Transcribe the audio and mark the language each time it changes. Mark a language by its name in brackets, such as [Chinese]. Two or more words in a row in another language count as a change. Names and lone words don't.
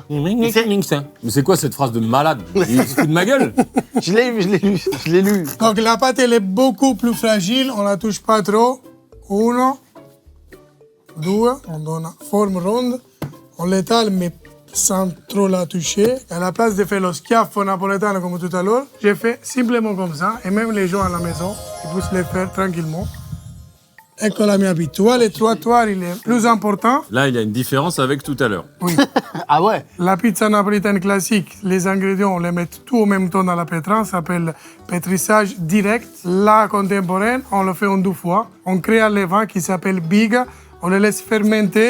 [French] Mais c'est quoi cette phrase de malade? Il se fout de ma gueule? Je l'ai lu. Donc la pâte, elle est beaucoup plus fragile. On la touche pas trop. 1, 2. On donne forme ronde. On l'étale, mais sans trop la toucher. À la place de faire le [Italian] schiaffo napoletano [French] comme tout à l'heure, j'ai fait simplement comme ça. Et même les gens à la maison, ils peuvent le faire tranquillement. [Italian] Ecco la mia pizza. [French] Tu vois, le trottoir, il est plus important. Là, il y a une différence avec tout à l'heure. Ah ouais. La pizza napolitaine classique, les ingrédients, on les met tout en même temps dans la pétrin, ça s'appelle pétrissage direct. La contemporaine, on le fait en 2 fois. On crée un levain qui s'appelle biga, on le laisse fermenter.